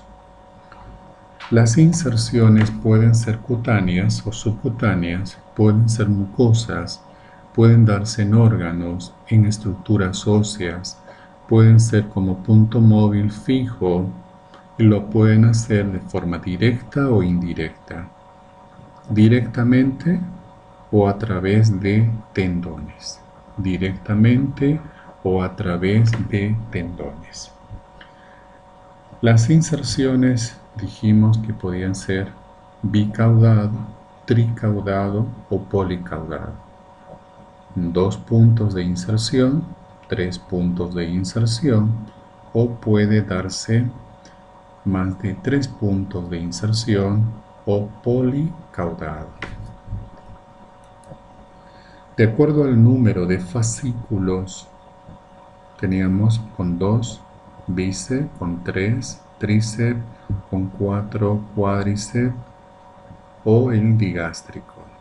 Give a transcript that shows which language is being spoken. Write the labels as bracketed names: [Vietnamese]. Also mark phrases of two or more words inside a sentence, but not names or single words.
[Spanish] Las inserciones pueden ser cutáneas o subcutáneas, pueden ser mucosas, pueden darse en órganos, en estructuras óseas, pueden ser como punto móvil fijo y lo pueden hacer de forma directa o indirecta, directamente o a través de tendones, directamente o a través de tendones. Las inserciones dijimos que podían ser bicaudado, tricaudado o policaudado. 2 puntos de inserción, 3 puntos de inserción o puede darse más de 3 puntos de inserción o policaudado. De acuerdo al número de fascículos, teníamos con 2 bíceps, con 3 tríceps, con 4 cuádriceps o el digástrico.